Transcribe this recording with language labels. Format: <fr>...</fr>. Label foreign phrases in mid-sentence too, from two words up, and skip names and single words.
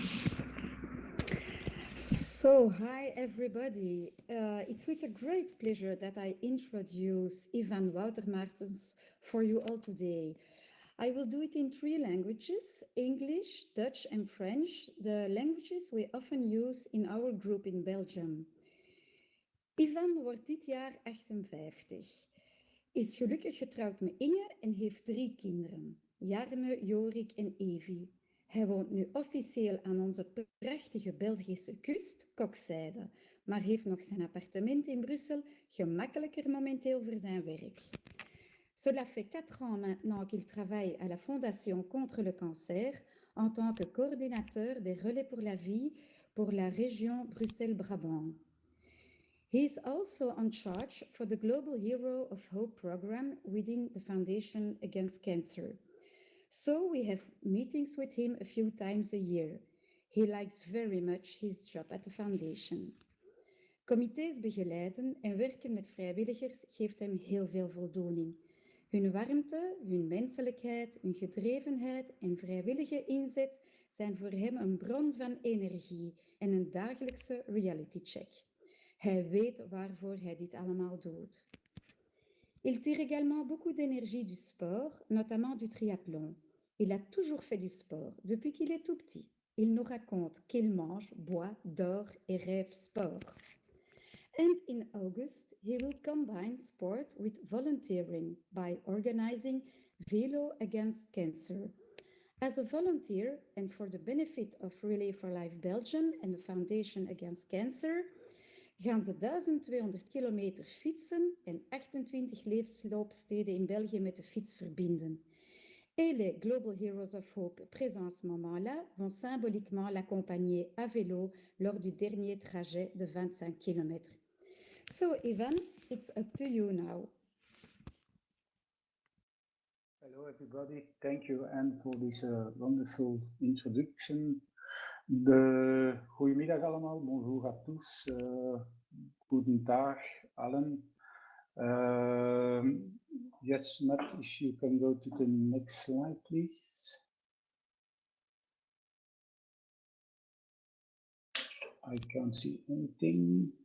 <en>So, hi everybody. It's with a great pleasure that I introduce Ivan Wouter-Martens for you all today. I will do it in 3 languages, English, Dutch and French, the languages we often use in our group in Belgium.</en> <nl>Ivan wordt dit jaar 58, is gelukkig getrouwd met Inge en heeft 3 kinderen, Jarne, Jorik en Evi. Hij woont nu officieel aan onze prachtige Belgische kust, Kokzijde, maar heeft nog zijn appartement in Brussel, gemakkelijker momenteel voor zijn werk.</nl> <fr>Cela fait 4 ans maintenant qu'il travaille à la Fondation contre le cancer en tant que coordinateur des relais pour la vie pour la région Bruxelles-Brabant.</fr> <en>He is also on charge for the Global Hero of Hope program within the Foundation Against Cancer. So we have meetings with him a few times a year. He likes very much his job at the foundation.</en> <nl>Comité's begeleiden en werken met vrijwilligers geeft hem heel veel voldoening. Hun warmte, hun menselijkheid, hun gedrevenheid en vrijwillige inzet zijn voor hem een bron van energie en een dagelijkse</nl> <en>reality check.</en> <nl>Hij weet waarvoor hij dit allemaal doet.</nl> <fr>Il tire également beaucoup d'énergie du sport, notamment du triathlon. Il a toujours fait du sport depuis qu'il est tout petit. Il nous raconte qu'il mange, boit, dort et rêve sport.</fr> <en>And in August, he will combine sport with volunteering by organizing Velo Against Cancer. As a volunteer and for the benefit of Relay for Life Belgium and the Foundation Against Cancer,</en> <nl>gaan ze 1200 kilometer fietsen en 28 levensloopsteden in België met de fiets verbinden.</nl> <fr>Et les Global Heroes of Hope présents à ce moment-là vont symboliquement l'accompagner à vélo lors du dernier trajet de 25 km.</fr> <en>So, Ivan, it's up to you now. Hello, everybody. Thank you, Anne, for this wonderful introduction.</en> <nl>Goedemiddag allemaal,</nl> <fr>bonjour à tous,</fr> <de>guten Tag allen.</de> <en>Yes, Matt, if you can go to the next slide, please. I can't see anything.</en>